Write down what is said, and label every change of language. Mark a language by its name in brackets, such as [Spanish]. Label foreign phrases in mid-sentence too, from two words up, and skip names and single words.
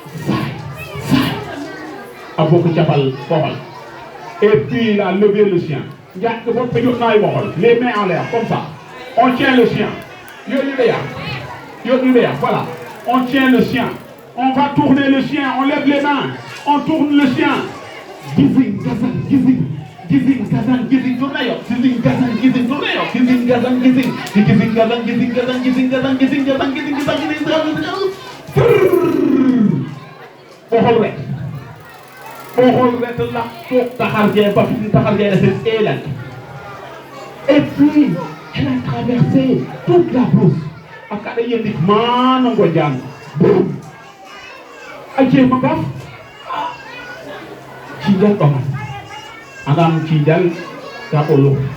[French] A beaucoup de chapal, et puis il a levé le chien. Les mains en l'air, comme ça. On tient le chien. Voilà. On tient le chien. On va tourner le chien. On lève les mains. On tourne le chien. Gizing, gazan, gizing. Gizing, gazan, gizing, tournayo. Gizing, gazan, gizing, tournayo. Gizing, gazan, gizing. Gizing, gazan, gizing, gazan, gizing, gazan, gizing, gazan, gizing, gazan, gizing, gazan. Et puis, elle a traversé toute la brousse. Boum. Adam Chidal, Tapolo.